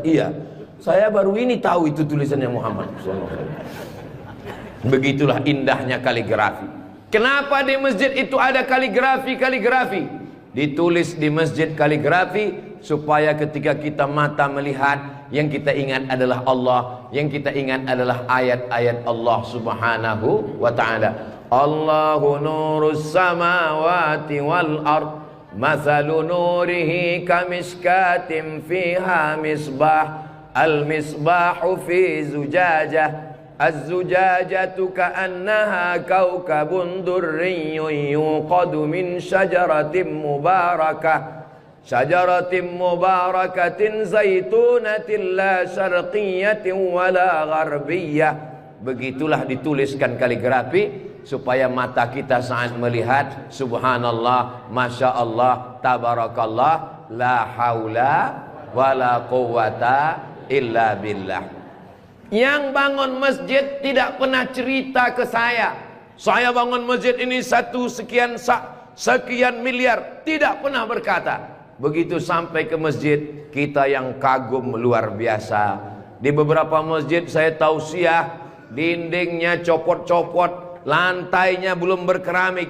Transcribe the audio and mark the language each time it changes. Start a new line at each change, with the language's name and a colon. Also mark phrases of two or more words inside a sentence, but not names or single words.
Indonesian: Iya, saya baru ini tahu itu tulisannya Muhammad. Begitulah indahnya kaligrafi. Kenapa di masjid itu ada kaligrafi? Di ditulis di masjid kaligrafi, supaya ketika kita mata melihat, yang kita ingat adalah Allah, yang kita ingat adalah ayat-ayat
Arabic: الله سبحانه وتعالى. الله نور السماوات والأرض مثل نوره كمشكاة فيها مصباح المصباح في زجاجة الزجاجة كأنها كوكب دري يوقد من شجرة مباركة زيتونة لا شرقية ولا غربية.
Indonesian: Begitulah dituliskan kaligrafi, supaya mata kita saat melihat,
Arabic: سبحان الله، ما شاء الله, تبارك الله، لا حول ولا قوة إلا بالله.
Indonesian: Yang bangun masjid tidak pernah cerita ke saya bangun masjid ini sekian miliar, tidak pernah berkata. Begitu sampai ke masjid, kita yang kagum luar biasa. Di beberapa masjid saya tausiah, dindingnya copot-copot, lantainya belum berkeramik.